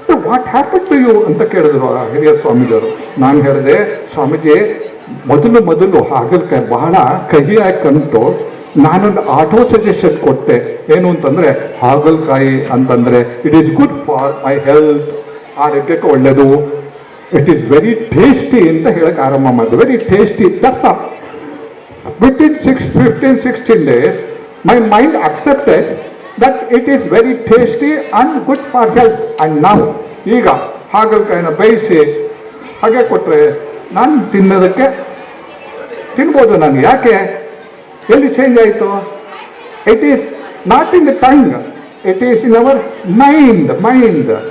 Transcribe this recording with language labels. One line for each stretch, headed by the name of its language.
English: what happen to you
Kannada: ಅಂತ ಕೇಳಿದ್ರು ಆ ಹಿರಿಯ ಸ್ವಾಮೀಜಿಯವರು. ನಾನು ಹೇಳಿದೆ, ಸ್ವಾಮೀಜಿ ಮೊದಲು ಹಾಗಲಕಾಯಿ ಬಹಳ ಕಹಿಯಾಗಿ ಕಂಡು ನಾನೊಂದು ಆಟೋ ಸಜೆಷನ್ ಕೊಟ್ಟೆ. ಏನು ಅಂತಂದರೆ, ಹಾಗಲಕಾಯಿ ಅಂತಂದರೆ
English: it is good for my health,
Kannada: ಆರೋಗ್ಯಕ್ಕೆ ಒಳ್ಳೆಯದು,
English: it is very tasty
Kannada: ಅಂತ ಹೇಳಕ್ಕೆ ಆರಂಭ ಮಾಡಿದೆ.
English: Very tasty, that's all. Within 15-16 days, my mind accepted that it is very tasty and good for health.
Kannada: And now, ಈಗ ಹಾಗಲಕಾಯಿನ ಬೇಯಿಸಿ ಹಾಗೆ ಕೊಟ್ಟರೆ ನಾನು ತಿನ್ನೋದಕ್ಕೆ ತಿನ್ಬೋದು. ನಾನು ಯಾಕೆ, ಎಲ್ಲಿ ಚೇಂಜ್ ಆಯಿತು?
English: It is not in the tongue, it is in our mind.